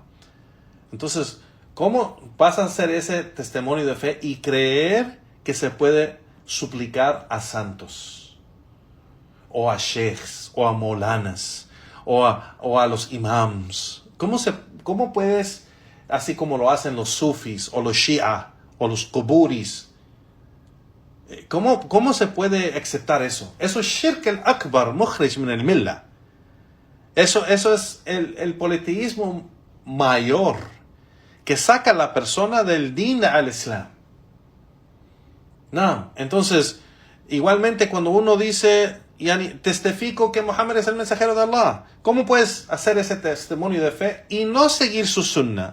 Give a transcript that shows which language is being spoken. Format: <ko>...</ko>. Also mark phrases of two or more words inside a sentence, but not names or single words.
<es>Entonces, ¿cómo vas a hacer ese testimonio de fe y creer que se puede suplicar a santos, o a sheikhs, o a molanas, o a los imams? ¿Cómo puedes, así como lo hacen los sufis, o los shia, o los quburis? ¿Cómo se puede aceptar eso? Eso es</es> <ar>الشرك الأكبر مخرج من الملة.</ar> <es>Eso es el politeísmo mayor, que saca a la persona del</es> <ar>دين الإسلام.</ar> <es>No, entonces, igualmente cuando uno dice, testifico que Muhammad es el mensajero de Allah, ¿cómo puedes hacer ese testimonio de fe y no seguir su sunnah?</es>